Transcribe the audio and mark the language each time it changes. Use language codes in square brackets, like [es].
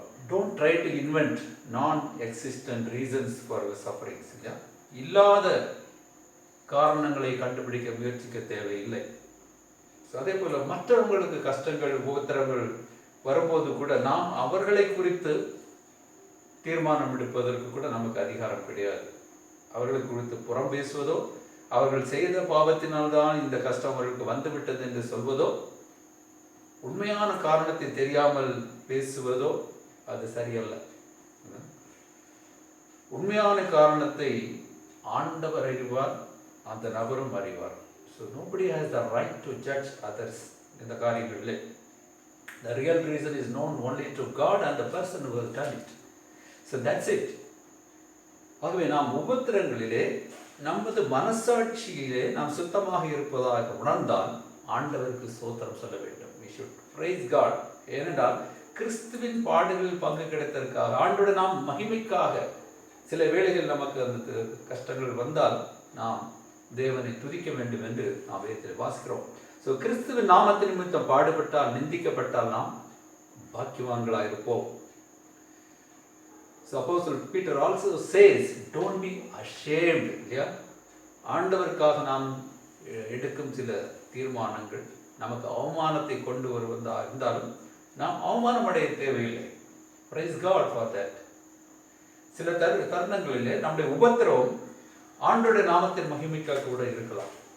[en] Don't try to invent non-existent reasons for your sufferings. [ta] இல்லாத காரணங்களை கண்டுபிடிக்க முயற்சிக்க தேவையில்லை. அதே போல மற்றவங்களுக்கு கஷ்டங்கள் உபத்திரங்கள் வரும்போது கூட நாம் அவர்களை குறித்து தீர்மானம் எடுப்பதற்கு கூட நமக்கு அதிகாரம் கிடையாது. அவர்களை குறித்து புறம் பேசுவதோ, அவர்கள் செய்த பாவத்தினால்தான் இந்த கஷ்டம் அவர்களுக்கு வந்துவிட்டது என்று சொல்வதோ, உண்மையான காரணத்தை தெரியாமல் பேசுவதோ அது சரியல்ல. உண்மையான காரணத்தை ஆண்டவர் அறிவார், அந்த நபரும் அறிவார். [en] So nobody has the right to judge others [ta] இந்த காரியங்களிலே. [en] The real reason is known only to God and the person who has done it. So that's it. [ta] ஆகவே நாம் உபத்திரங்களிலே நமது மனசாட்சியிலே நாம் சுத்தமாக இருப்பதாக உணர்ந்தால் ஆண்டவருக்கு ஸ்தோத்திரம் சொல்ல வேண்டும். [en] We should praise God. [ta] ஏனென்றால் கிறிஸ்துவின் பாடுகளில் பங்கு கிடைத்ததற்காக ஆண்டோடு நாம் மகிமைக்காக சில வேளைகள் நமக்கு அந்த கஷ்டங்கள் வந்தால் நாம் தேவனை துதிக்க வேண்டும் என்று நாம் வேதத்தில் வாசிக்கிறோம். ஸோ கிறிஸ்துவின் நாமத்தின் நிமித்தம் பாடுபட்டால், நிந்திக்கப்பட்டால் நாம் பாக்கியவான்களாக இருப்போம். [en] So Apostle Peter also says, don't be ashamed. [ta] இல்லையா? ஆண்டவருக்காக நாம் எடுக்கும் சில தீர்மானங்கள் நமக்கு அவமானத்தை கொண்டு வருவதா இருந்தாலும் நாம் அவமானம் அடைய தேவையில்லை. [en] Praise God for that. [ta] சில தருணங்களிலே நம்முடைய உபத்திரவம் ஆண்டோடைய நாமத்தின் மகிமைக்காக கூட இருக்கலாம்.